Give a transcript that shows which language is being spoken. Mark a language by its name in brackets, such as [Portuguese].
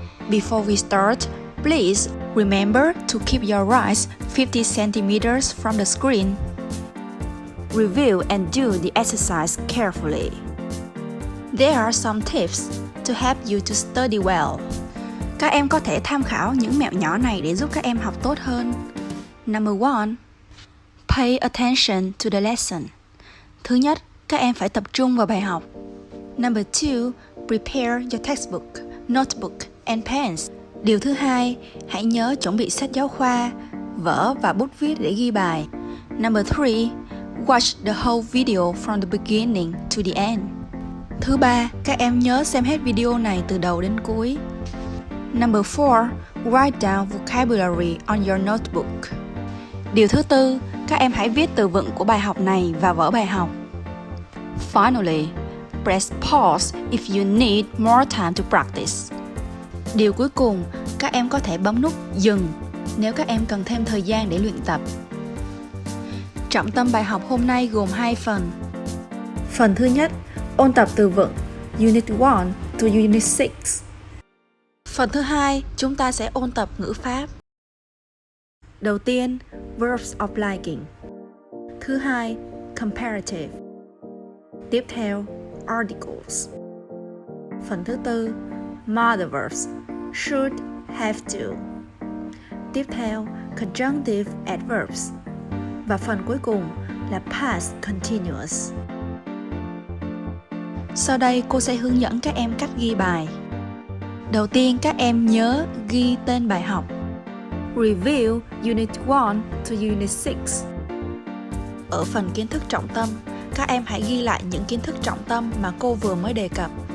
[English] Before we start, please remember to keep your eyes 50 centimeters from the screen. Review and do the exercise carefully. There are some tips to help you to study well. [Vietnamese] Các em có thể tham khảo những mẹo nhỏ này để giúp các em học tốt hơn. [English] Number 1. Pay attention to the lesson. [Vietnamese] Thứ nhất, các em phải tập trung vào bài học. [English] Number 2. Prepare your textbook, notebook and pens. [Vietnamese] Điều thứ hai, hãy nhớ chuẩn bị sách giáo khoa, vở và bút viết để ghi bài. [English] Number 3. Watch the whole video from the beginning to the end. [Vietnamese] Thứ ba, các em nhớ xem hết video này từ đầu đến cuối. [English] Number 4. Write down vocabulary on your notebook. [Vietnamese] Điều thứ tư, các em hãy viết từ vựng của bài học này vào vở bài học. [English] Finally, press pause if you need more time to practice. [Vietnamese] Điều cuối cùng, các em có thể bấm nút dừng nếu các em cần thêm thời gian để luyện tập. Trọng tâm bài học hôm nay gồm 2 phần. Phần thứ nhất, ôn tập từ vựng Unit 1 to Unit 6. Phần thứ hai, chúng ta sẽ ôn tập ngữ pháp. Đầu tiên, verbs of liking. Thứ hai, comparative. Tiếp theo, articles. Phần thứ tư, mother verbs, should, have to. Tiếp theo, conjunctive adverbs. Và phần cuối cùng là past continuous. Sau đây cô sẽ hướng dẫn các em cách ghi bài. Đầu tiên các em nhớ ghi tên bài học. [English] Review Unit 1 to Unit 6. [Vietnamese] Ở phần kiến thức trọng tâm, các em hãy ghi lại những kiến thức trọng tâm mà cô vừa mới đề cập.